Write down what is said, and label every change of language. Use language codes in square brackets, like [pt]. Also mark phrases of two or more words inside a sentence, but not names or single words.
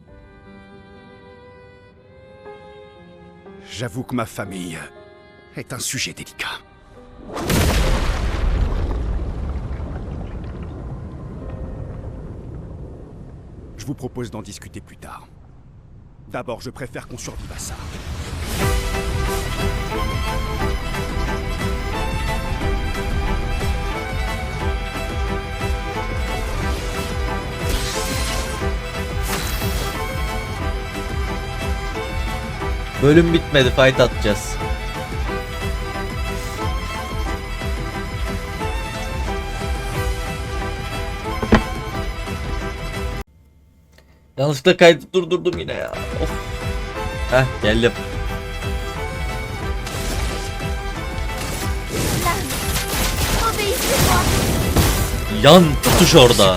[fr] J'avoue que ma famille est un sujet délicat. Je vous propose d'en discuter plus tard. D'abord, je préfère qu'on survive à ça. [tr] Bölüm bitmedi, fight atacağız. Yanlışlıkla kaydı durdurdum yine ya. Of. Heh, geldim. Yan tutuş orada.